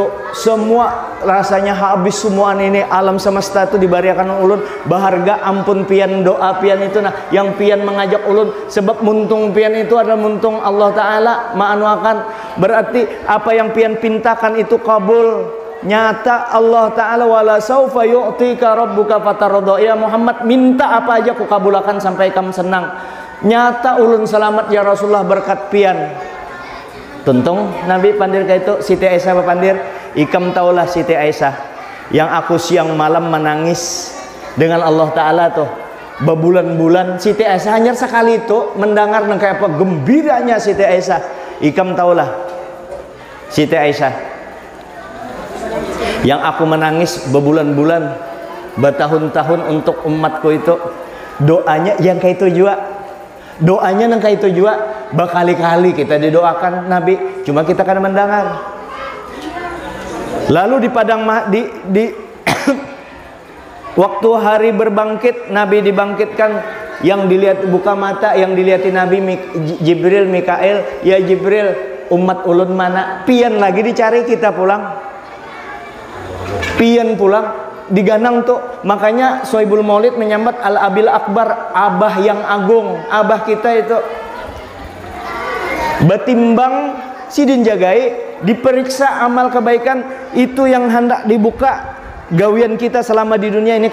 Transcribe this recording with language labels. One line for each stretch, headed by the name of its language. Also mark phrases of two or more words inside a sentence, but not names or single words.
Banjar: Semua rasanya habis semua ini, alam semesta itu dibariakan ulun baharga ampun pian doa pian itu nah yang pian mengajak ulun, sebab muntung pian itu adalah muntung Allah Ta'ala maanuakan. Berarti apa yang pian pintakan itu kabul. Nyata Allah Ta'ala
Arabic: ولسوف يعطيك ربك فترضى.
Banjar: Ya Muhammad, minta apa aja ku kabulakan sampai kamu senang. Nyata ulun selamat ya Rasulullah berkat pian. Tuntung Nabi pandir kayak itu. Siti Aisyah pandir, ikam taulah Siti Aisyah yang aku siang malam menangis dengan Allah Ta'ala tuh berbulan-bulan. Siti Aisyah hanya sekali itu mendengar kayak apa gembiranya Siti Aisyah. Ikam taulah Siti Aisyah yang aku menangis berbulan-bulan, bertahun-tahun untuk umatku itu. Doanya yang kayak itu juga, doanya yang kayak itu juga berkali-kali kita didoakan Nabi, cuma kita kan mendengar. Lalu di padang di waktu hari berbangkit, Nabi dibangkitkan, yang dilihat buka mata, yang dilihatin Nabi Jibril, Mikael. Ya Jibril, umat ulun mana? Pian lagi dicari, kita pulang. Pian pulang diganang tuh. Makanya Sohibul Maulid menyambat Al-Abil Akbar, abah yang agung. Abah kita itu betimbang sidin jagai, diperiksa amal kebaikan itu yang hendak dibuka gawian kita selama di dunia ini.